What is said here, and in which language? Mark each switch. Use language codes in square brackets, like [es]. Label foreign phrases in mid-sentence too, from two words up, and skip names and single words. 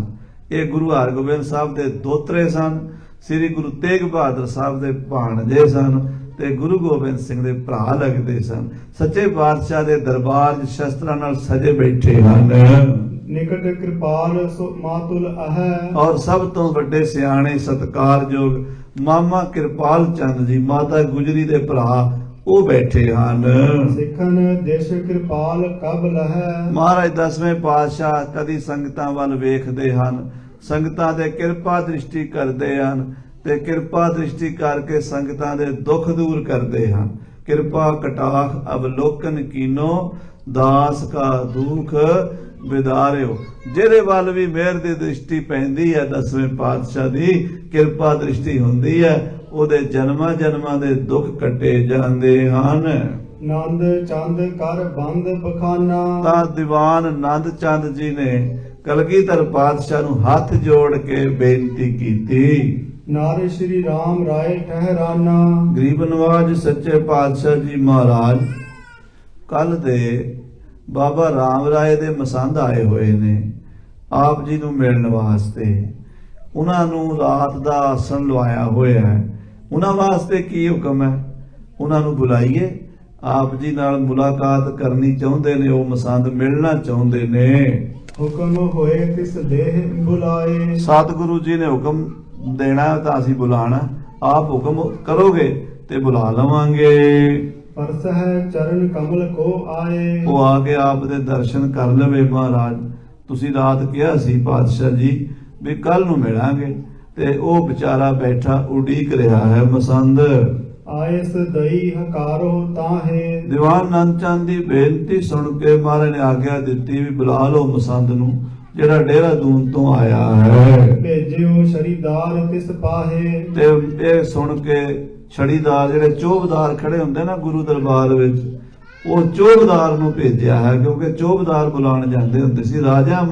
[pa] ਇਹ ਗੁਰੂ ਹਰਗੋਬਿੰਦ ਸਾਹਿਬ ਦੇ ਦੋਤਰੇ ਸਨ। ਸ੍ਰੀ ਗੁਰੂ ਤੇਗ ਬਹਾਦਰ ਸਾਹਿਬ ਦੇ ਭਾਣਜੇ ਸਨ ਤੇ ਗੁਰੂ ਗੋਬਿੰਦ ਸਿੰਘ ਦੇ ਭਰਾ ਲੱਗਦੇ ਸਨ। ਸੱਚੇ ਪਾਤਸ਼ਾਹ ਦੇ ਦਰਬਾਰ 'ਚ ਸ਼ਸਤਰਾਂ ਨਾਲ ਸਜੇ ਬੈਠੇ ਹਨ। [bra] निकट कृपाल सो मातुल अह। [pa] ਔਰ ਸਭ ਤੋਂ ਵੱਡੇ ਸਿਆਣੇ ਸਤਿਕਾਰਯੋਗ ਮਾਮਾ ਕਿਰਪਾਲ ਚੰਦ ਜੀ, ਮਾਤਾ ਗੁਜਰੀ ਦੇ ਭਰਾ, ਉਹ ਬੈਠੇ ਹਨ। [bra] सिखन देश कृपाल कब लह। [pa] ਮਹਾਰਾਜ 10ਵੇਂ ਪਾਤਸ਼ਾਹ ਕਦੀ ਸੰਗਤਾਂ ਵੱਲ ਵੇਖਦੇ ਹਨ, ਸੰਗਤਾਂ ਦੇ ਕਿਰਪਾ ਦ੍ਰਿਸ਼ਟੀ ਕਰਦੇ ਹਨ ਤੇ ਕਿਰਪਾ ਦ੍ਰਿਸ਼ਟੀ ਕਰਕੇ ਸੰਗਤਾਂ ਦੇ ਦੁੱਖ ਦੂਰ ਕਰਦੇ ਹਨ। [bra] ਕਿਰਪਾ ਕਟਾਖ ਅਵਲੋਕਨ ਕੀਨੋ, ਦਾਸ ਕਾ ਦੁੱਖ ਵਿਦਾਰਿਓ। [pa] ਜਿਹਦੇ ਵੱਲ ਵੀ ਮਿਹਰ ਦੀ ਦ੍ਰਿਸ਼ਟੀ ਪੈਂਦੀ ਹੈ, 10ਵੇਂ ਪਾਤਸ਼ਾਹ ਦੀ ਕਿਰਪਾ ਦ੍ਰਿਸ਼ਟੀ ਹੁੰਦੀ ਹੈ, ਉਹਦੇ ਜਨਮਾਂ ਜਨਮਾਂ ਦੇ ਦੁੱਖ ਕੱਟੇ ਜਾਂਦੇ ਹਨ। [bra] नंद चंद कर बंद बखाना। [pa] ਤਾਂ ਦੀਵਾਨ ਆਨੰਦ ਚੰਦ ਜੀ ਨੇ ਕਲਗੀਧਰ ਪਾਤਸ਼ਾਹ ਨੂੰ ਹੱਥ ਜੋੜ ਕੇ ਬੇਨਤੀ ਕੀਤੀ। [bra] नार श्री राम राय ठहराना। [pa] ਗਰੀਬ ਨਵਾਜ ਸੱਚੇ ਪਾਤਸ਼ਾਹ ਜੀ ਮਹਾਰਾਜ ਕੱਲ ਦੇ ਬਾਬਾ ਰਾਮ ਰਾਏ ਦੇ ਮਸੰਦ ਆਏ ਹੋਏ ਨੇ ਆਪ ਜੀ ਨੂੰ ਮਿਲਣ ਵਾਸਤੇ। ਉਹਨਾਂ ਨੂੰ ਰਾਤ ਦਾ ਆਸਣ ਲਵਾਇਆ ਹੋਇਆ ਹੈ। ਉਹਨਾਂ ਵਾਸਤੇ ਕੀ ਹੁਕਮ ਹੈ? ਉਹਨਾਂ ਨੂੰ ਬੁਲਾਈਏ, ਆਪ ਜੀ ਨਾਲ ਮੁਲਾਕਾਤ ਕਰਨੀ ਚਾਹੁੰਦੇ ਨੇ, ਉਹ ਮਸੰਦ ਮਿਲਣਾ ਚਾਹੁੰਦੇ ਨੇ। [bra] हुक्म होए तिस देह बुलाए। [pa] ਸਤਿਗੁਰੂ ਜੀ ਨੇ ਹੁਕਮ ਦੇਣਾ ਤਾਂ ਅਸੀਂ ਬੁਲਾਣਾ, ਆਪ ਹੁਕਮ ਕਰੋਗੇ ਤੇ ਬੁਲਾ ਲਵਾਂਗੇ। [bra] परस है चरण कमल को आए। [pa] ਉਹ ਆ ਕੇ ਆਪ ਦੇ ਦਰਸ਼ਨ ਕਰ ਲਵੇ। ਮਹਾਰਾਜ ਤੁਸੀਂ ਰਾਤ ਕਿਹਾ ਸੀ ਪਾਤਸ਼ਾਹ ਜੀ ਵੀ ਕੱਲ ਨੂੰ ਮਿਲਾਂਗੇ, ਤੇ ਉਹ ਵਿਚਾਰਾ ਬੈਠਾ ਉਡੀਕ ਰਿਹਾ ਹੈ ਮਸੰਦ। [bra] आयस दई हकारो ताहे। [pa] ਦੀਵਾਨ ਆਨੰਦ ਚੰਦ ਦੀ ਬੇਨਤੀ ਸੁਣ ਕੇ ਮਹਾਰਾਜ ਨੇ ਆਗਿਆ ਦਿੱਤੀ ਵੀ ਬੁਲਾ ਲਓ ਮਸੰਦ ਨੂੰ, ਜਿਹੜਾ ਦੇਹਰਾਦੂਨ ਤੋਂ ਆਇਆ ਹੈ। [bra] भेजियो शरीदार तिस पाहे। [pa] ਤੇ ਇਹ ਸੁਣ ਕੇ ਛੜੀਦਾਰ, ਜਿਹੜੇ ਚੋਬਦਾਰ ਖੜੇ ਹੁੰਦੇ ਨਾ ਗੁਰੂ ਦਰਬਾਰ ਵਿੱਚ, ਉਹ ਚੋਬਦਾਰ ਨੂੰ ਭੇਜਿਆ ਹੈ, ਕਿਉਂਕਿ ਚੋਬਦਾਰ ਬੁਲਾਉਣ ਜਾਂਦੇ ਹੁੰਦੇ ਸੀ।